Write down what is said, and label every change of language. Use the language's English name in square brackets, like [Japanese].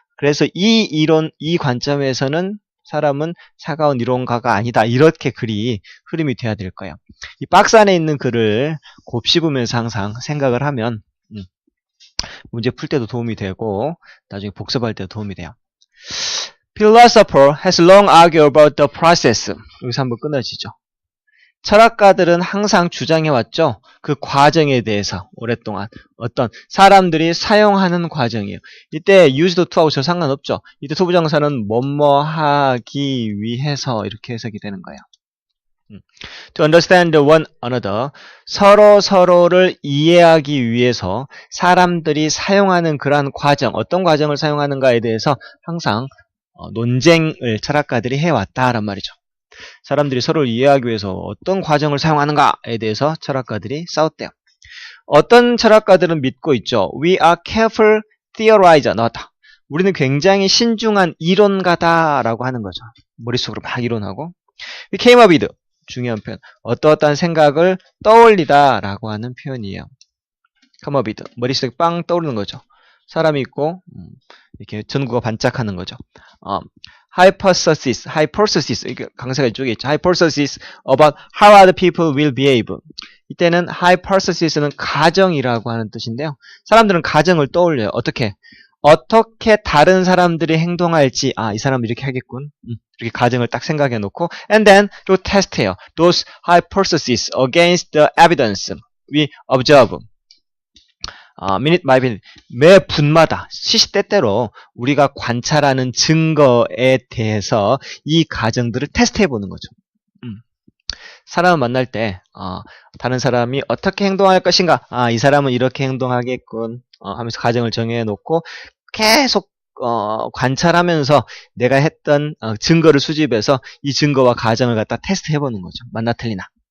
[Korean] 그래서 이 관점에서는 사람은 차가운 이론가가 아니다. 이렇게 글이 흐름이 돼야 될 거예요. 이 박스 안에 있는 글을 곱씹으면서 항상 생각을 하면 문제 풀 때도 도움이 되고 나중에 복습할 때도 도움이 돼요. [English] Philosopher has long argued about the process. [Korean] 여기서 한번 끊어지죠. 철학가들은 항상 주장해왔죠. 그 과정에 대해서 오랫동안 어떤 사람들이 사용하는 과정이에요. 이때 used to하고 저 상관없죠. 이때 소부정사는 뭐뭐 하기 위해서 이렇게 해석이 되는 거예요. [English] To understand one another, [Korean] 서로를 이해하기 위해서 사람들이 사용하는 그러한 과정, 어떤 과정을 사용하는가에 대해서 항상 논쟁을 철학가들이 해왔다란 말이죠. 사람들이 서로를 이해하기 위해서 어떤 과정을 사용하는가에 대해서 철학가들이 싸웠대요. 어떤 철학가들은 믿고 있죠. [English] We are careful theorizer. [Korean] 나왔다. 우리는 굉장히 신중한 이론가다라고 하는 거죠. 머릿속으로 막 이론하고. [English] We came up with. [Korean] 중요한 표현. 어떠한 생각을 떠올리다라고 하는 표현이에요. come up with. 머릿속에 빵 떠오르는 거죠. 사람이 있고 이렇게 전구가 반짝하는 거죠. hypothesis 이게 강세가 이쪽에 있죠. [English] hypothesis about how other people will behave. [Korean] 이때는 hypothesis는 가정이라고 하는 뜻인데요. 사람들은 가정을 떠올려요. 어떻게 다른 사람들이 행동할지, 이 사람은 이렇게 하겠군. 이렇게 가정을 딱 생각해 놓고, [English] and then [Korean] 또 테스트해요. [English] Those hypotheses against the evidence we observe. minute by minute, [Korean] 매 분마다 시시때때로 우리가 관찰하는 증거에 대해서 이 가정들을 테스트해 보는 거죠. 사람을 만날 때 다른 사람이 어떻게 행동할 것인가, 이 사람은 이렇게 행동하겠군 하면서 가정을 정해 놓고 계속 관찰하면서 내가 했던 증거를 수집해서 이 증거와 가정을 갖다 테스트해 보는 거죠. 맞나 틀리나.